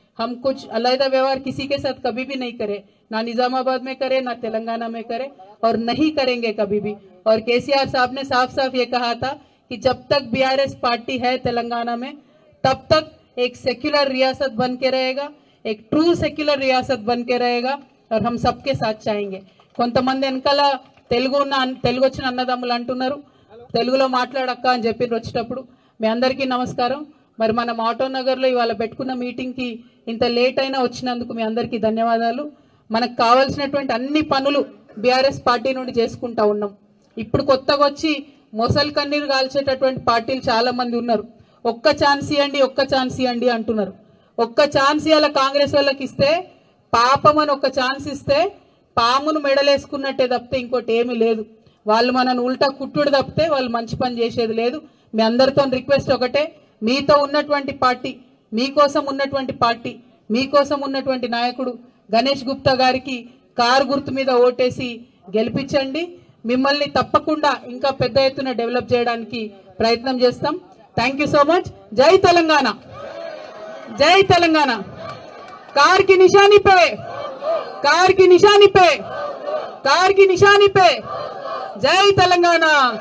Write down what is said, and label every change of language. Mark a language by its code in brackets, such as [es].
[hi] हम कुछ अलग व्यवहार किसी के साथ कभी भी नहीं करे, ना निजामाबाद में करे, ना तेलंगाना में करे, और नहीं करेंगे कभी भी। और केसीआर साहब ने साफ साफ ये कहा था कि जब तक बीआरएस पार्टी है तेलंगाना में, तब तक एक सेक्युलर रियासत बन के रहेगा, एक ट्रू सेक्युलर रियासत बन के रहेगा। और हम सबके साथ चाहेंगे। [te] కొంతమంది వెనకాల తెలుగు వచ్చిన అన్నదమ్ములు అంటున్నారు, తెలుగులో మాట్లాడక్క అని చెప్పి వచ్చేటప్పుడు మీ అందరికీ నమస్కారం. మరి మనం ఆటో నగర్లో ఇవాళ పెట్టుకున్న మీటింగ్ కి ఇంత లేట్ అయినా వచ్చినందుకు మీ అందరికీ ధన్యవాదాలు. మనకు కావాల్సినటువంటి అన్ని పనులు బీఆర్ఎస్ పార్టీ నుండి చేసుకుంటా ఉన్నాం. ఇప్పుడు కొత్తగా వచ్చి మొసలు కన్నీరు కాల్చేటటువంటి పార్టీలు చాలా మంది ఉన్నారు. ఒక్క ఛాన్స్ ఇవ్వండి, ఒక్క ఛాన్స్ ఇవ్వండి అంటున్నారు. ఒక్క ఛాన్స్ ఇవాళ కాంగ్రెస్ వాళ్ళకి ఇస్తే, పాపం అని ఒక్క ఛాన్స్ ఇస్తే పామును మెడలేసుకున్నట్టే తప్పితే ఇంకోటి ఏమీ లేదు. వాళ్ళు మనను ఉల్టా కుట్టుడు తప్పితే వాళ్ళు మంచి పని చేసేది లేదు. మీ అందరితో రిక్వెస్ట్ ఒకటే, మీతో ఉన్నటువంటి పార్టీ, మీకోసం ఉన్నటువంటి పార్టీ, మీకోసం ఉన్నటువంటి నాయకుడు గణేష్ గుప్తా గారికి కారు గుర్తు మీద ఓటేసి గెలిపించండి. మిమ్మల్ని తప్పకుండా ఇంకా పెద్ద ఎత్తున డెవలప్ చేయడానికి ప్రయత్నం చేస్తాం. [en] Thank you so much. [te] జై తెలంగాణ, [hi] जय तेलंगाना। कार की निशानी पे, कार की निशानी पे, कार की निशानी पे, जय तेलंगाना।